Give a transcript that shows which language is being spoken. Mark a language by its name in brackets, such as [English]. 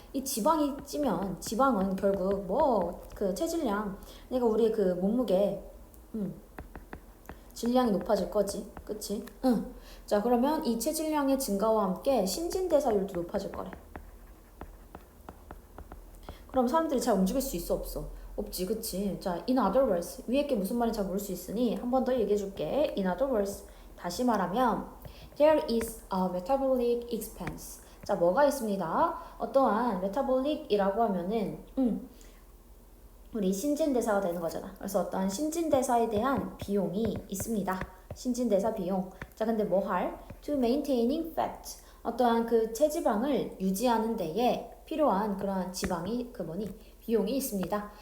[Korean] 이 지방이 찌면 지방은 결국 뭐 그 체질량 내가 우리의 그 몸무게 질량이 높아질 거지. 그치? 응. 자, 그러면 이 체질량의 증가와 함께 신진대사율도 높아질 거래. 그럼 사람들이 잘 움직일 수 있어 없어? 없지, 그치? 자, [English] in other words [Korean] 위에 게 무슨 말인지 잘 모를 수 있으니 한 번 더 얘기해 줄게. [English] in other words [Korean] 다시 말하면 [English] there is a metabolic expense. [Korean] 자, 뭐가 있습니다. 어떠한 metabolic이라고 하면은 우리 신진대사가 되는 거잖아. 그래서 어떠한 신진대사에 대한 비용이 있습니다. 신진대사 비용. 자, 근데 뭐 할? [English] to maintaining fat. [Korean] 어떠한 그 체지방을 유지하는 데에 필요한 그러한 지방이 그 뭐니? 비용이 있습니다.